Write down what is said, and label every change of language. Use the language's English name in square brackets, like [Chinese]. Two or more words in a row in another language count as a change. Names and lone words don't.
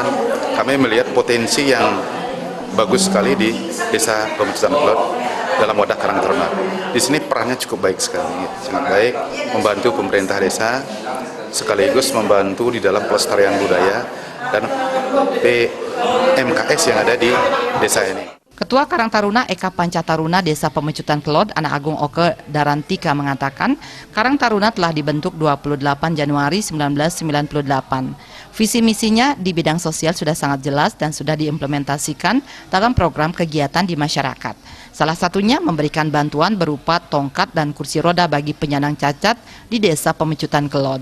[Indonesian] Kami melihat potensi yang bagus sekali di Desa Pemecutan Kelot dalam wadah Karang Taruna. Di sini perannya cukup baik sekali, sangat baik, membantu pemerintah desa, sekaligus membantu di dalam pelestarian budaya dan PMKS yang ada di desa ini. Ketua Karang Taruna Eka Pancataruna Desa Pemecutan Kelot Anak Agung Oke Darantika mengatakan, Karang Taruna telah dibentuk 28 Januari 1998. Visi misinya di bidang sosial sudah sangat jelas dan sudah diimplementasikan dalam program kegiatan di masyarakat. Salah satunya memberikan bantuan berupa tongkat dan kursi roda bagi penyandang cacat di Desa Pemecutan Kelot.